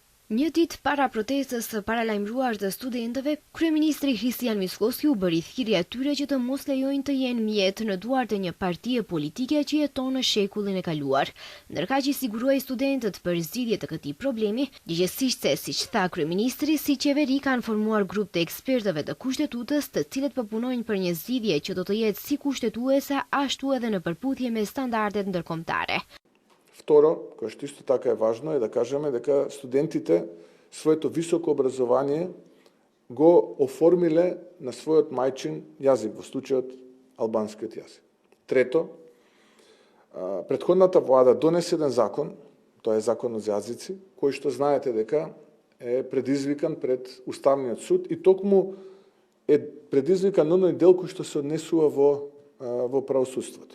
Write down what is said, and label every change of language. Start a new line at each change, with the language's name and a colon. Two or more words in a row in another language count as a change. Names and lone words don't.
Albanian: Një ditë para protestës së paralajmëruar të studentëve, kryeministri Kristian Miskoski u bëri thirrje atyre që të mos lejojnë të jenë mjet në duart e një partie politike që jeton në shekullin e kaluar. Ndërkaq i siguruai studentët për zgjidhje të këtij problemi, gjithsesi se siç tha kryeministri, si qeveri kanë formuar grup të ekspertëve të kushtetutës, të cilët po punojnë për një zgjidhje që do të jetë si kushtetuese ashtu edhe në përputhje me standardet ndërkombëtare.
Macedonian: Второ, кое што исто така е важно, е да кажеме дека студентите своето високо образование го оформиле на својот мајчин јазик, во случајот албанскиот јазик. Трето, претходната влада донесе еден закон, тоа е законот за јазици, кој што знаете дека е предизвикан пред Уставниот суд и токму е предизвикан оној дел кој што се однесува во правосудството.